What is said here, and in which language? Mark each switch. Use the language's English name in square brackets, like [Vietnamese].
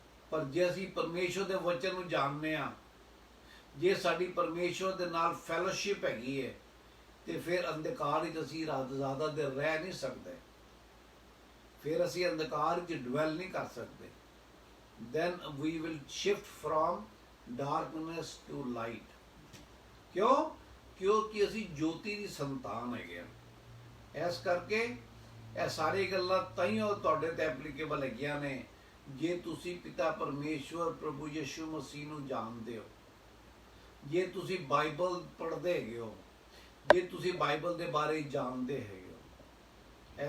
[Punjabi] ਪਰ ਜੇ ਅਸੀਂ ਪਰਮੇਸ਼ਵਰ ਦੇ ਵਚਨ ਨੂੰ ਜਾਣਦੇ ਹਾਂ, ਜੇ ਸਾਡੀ ਪਰਮੇਸ਼ਵਰ ਦੇ ਨਾਲ ਫੈਲੋਸ਼ਿਪ ਹੈਗੀ ਹੈ ਤੇ ਫਿਰ ਅੰਧਕਾਰ ਵਿੱਚ ਅਸੀਂ ਜ਼ਿਆਦਾ ਦੇਰ ਰਹਿ ਨਹੀਂ ਸਕਦੇ, ਫਿਰ ਅਸੀਂ ਅੰਧਕਾਰ ਵਿੱਚ ਡਵੈਲ ਨਹੀਂ ਕਰ ਸਕਦੇ। [English] then we will shift from darkness to light. [Punjabi] ਕਿਉਂ? ਕਿਉਂਕਿ ਅਸੀਂ ਜੋਤੀ ਦੀ ਸੰਤਾਨ ਹੈਗੇ ਆ। ਇਸ ਕਰਕੇ ਇਹ ਸਾਰੀ ਗੱਲਾਂ ਤਾਈਓ ਤੁਹਾਡੇ ਤੇ ਐਪਲੀਕੇਬਲ ਹੈਗੀਆਂ ਨੇ ਜੇ ਤੁਸੀਂ ਪਿਤਾ ਪਰਮੇਸ਼ਵਰ ਪ੍ਰਭੂ ਯਿਸੂ ਮਸੀਹ ਨੂੰ ਜਾਣਦੇ ਹੋ, ਜੇ ਤੁਸੀਂ ਬਾਈਬਲ ਪੜ੍ਹਦੇ ਹੈਗੇ ਹੋ, ਜੇ ਤੁਸੀਂ ਬਾਈਬਲ ਦੇ ਬਾਰੇ ਜਾਣਦੇ ਹੈਗੇ ਹੋ।